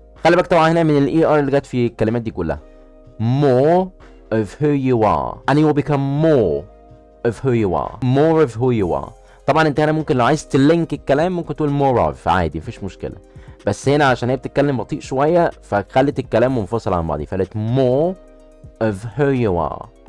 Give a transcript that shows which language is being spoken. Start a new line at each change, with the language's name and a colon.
Arabic: خلي بالك طبعا هنا من الاي ار اللي جت في الكلمات دي كلها.
English: more of who you are and you will become more of who you are.
Arabic: طبعا انت هنا ممكن لو عايز تلينك الكلام ممكن تقول
English: more of
Arabic: عادي، مفيش مشكله. بس هنا عشان هي بتتكلم بطيء شويه فخلت الكلام منفصل عن بعض، فقالت
English: more of who you are.